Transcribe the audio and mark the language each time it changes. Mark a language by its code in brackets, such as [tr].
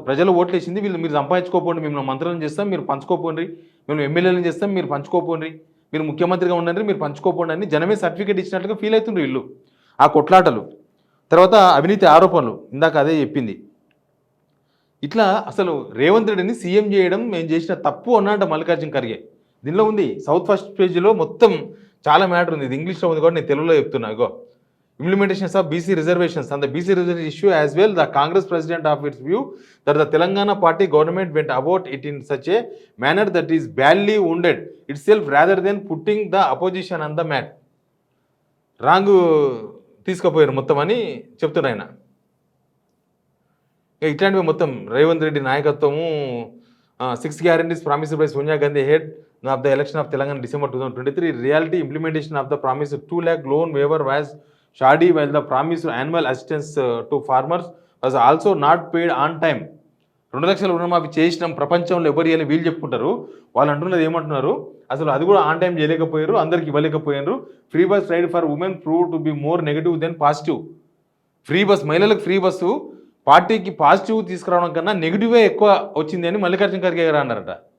[te] ప్రజలు ఓట్లు వేసింది మీరు సంపాదించుకోపోండి, మేము మంత్రులను చేస్తాం మీరు పంచుకోపోండి, మేము ఎమ్మెల్యేలను చేస్తాం మీరు పంచుకోపోండి, మీరు ముఖ్యమంత్రిగా ఉండండి మీరు పంచుకోపోండి అని జనమే సర్టిఫికేట్ ఇచ్చినట్టుగా ఫీల్ అవుతుండ్రు వీళ్ళు. ఆ కొట్లాటలు, తర్వాత అవినీతి ఆరోపణలు, ఇందాక అదే చెప్పింది. ఇట్లా అసలు రేవంత్ రెడ్డిని సీఎం చేయడం మేము చేసిన తప్పు అన్నట్టు మల్లికార్జున ఖర్గే. దీనిలో ఉంది సౌత్ ఫస్ట్ పేజీలో మొత్తం చాలా మ్యాటర్ ఉంది. ఇది ఇంగ్లీష్లో ఉంది కూడా నేను తెలుగులో చెప్తున్నా. ఇగో [en] implementations of BC reservations and the BC reservation issue as well. The Congress president of its view that the Telangana party government went about it in such a manner that is badly wounded itself rather than putting the opposition on the mat. Wrong [te] తీసుకుపోయారు మొత్తం అని చెప్తున్నారు ఆయన. ఇట్లాంటివి మొత్తం Revanth Reddy నాయకత్వము [en] 6 guarantees promised by Sonia Gandhi ahead of the election of Telangana December 2023. Reality implementation of the promised 2 lakh loan waiver was shoddy, while the promised annual assistance to farmers was also not paid on time. [te] 2 లక్షల రుణమాఫీ చేసినాం ప్రపంచంలో ఎవరు ఇవ్వాలి వీళ్ళు చెప్పుకుంటారు. వాళ్ళు అంటున్నది ఏమంటున్నారు, అసలు అది కూడా ఆన్ టైం చేయలేకపోయారు, అందరికి ఇవ్వలేకపోయారు. [en] Free bus ride for women prove to be more negative than positive. [te] Free bus, మహిళలకు ఫ్రీ బస్సు పార్టీకి పాజిటివ్ తీసుకురావడం కన్నా నెగిటివే ఎక్కువ వచ్చింది అని మల్లికార్జున ఖర్గే గారు అన్నారట.